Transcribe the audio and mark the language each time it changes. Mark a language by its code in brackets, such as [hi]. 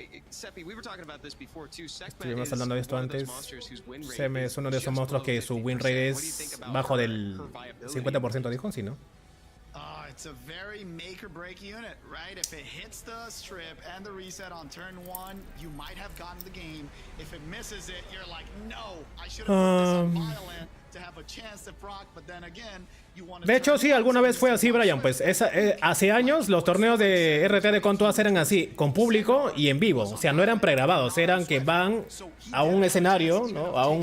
[es] Estuvimos hablando de esto antes. Seme es uno de esos monstruos que su win rate es bajo del 50%, dijo, ¿sí, no? [en] It's a very make or break unit, right? If it hits the strip and the reset on turn 1, you might have gotten the game. If it misses it, you're like, no, I should have put this on violent to have a chance to proc, but then again, you want to. [es] De hecho, sí, alguna vez fue así, Brian. Pues hace años los torneos de RT de Contoas eran así, con público y en vivo. O sea, no eran pregrabados, eran que van a un escenario, ¿no?